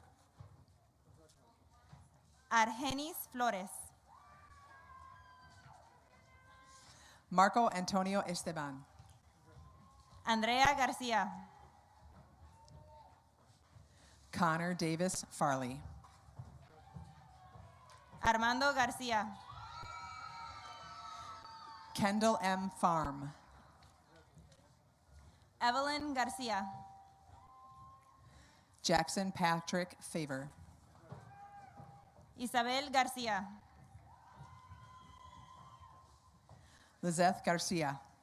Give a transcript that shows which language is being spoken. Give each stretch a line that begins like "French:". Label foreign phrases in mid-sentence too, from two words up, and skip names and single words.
Spanish: Argenis Flores. Marco Antonio Esteban. Andrea Garcia. Connor Davis Farley. Armando Garcia. Kendall M. Farm. Evelyn Garcia. Jackson Patrick Favor. Isabel Garcia. Lizeth Garcia.